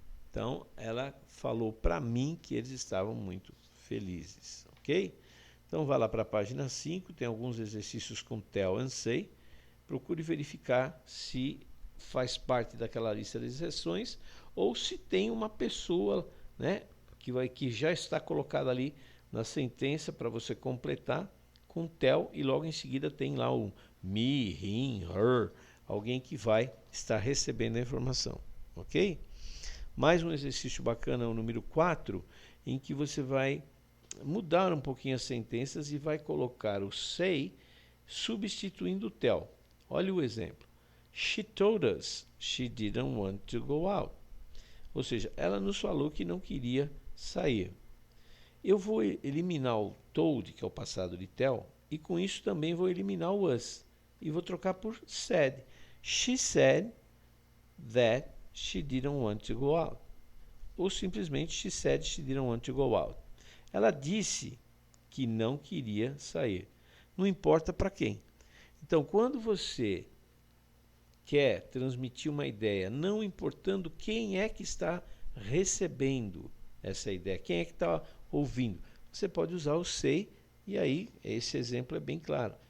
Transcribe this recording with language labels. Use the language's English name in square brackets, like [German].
[Portuguese] Então, ela falou para mim que eles estavam muito felizes, ok? Então, vá lá para a página 5, tem alguns exercícios com tell and say. Procure verificar se faz parte daquela lista de exceções ou se tem uma pessoa, né, que já está colocada ali na sentença para você completar com tell e logo em seguida tem lá o me, him, her, alguém que vai estar recebendo a informação, ok? Mais um exercício bacana, o número 4, em que você vai mudar um pouquinho as sentenças e vai colocar o say substituindo o tell. Olha o exemplo. [English] She told us she didn't want to go out. [Portuguese] Ou seja, ela nos falou que não queria sair. Eu vou eliminar o told, que é o passado de tell, e com isso também vou eliminar o was. E vou trocar por said. [English] She said that she didn't want to go out. [Portuguese] Ou simplesmente [English] she said she didn't want to go out. [Portuguese] Ela disse que não queria sair. Não importa para quem. Então, quando você quer transmitir uma ideia, não importando quem é que está recebendo essa ideia, quem é que está ouvindo, você pode usar o say, e aí esse exemplo é bem claro.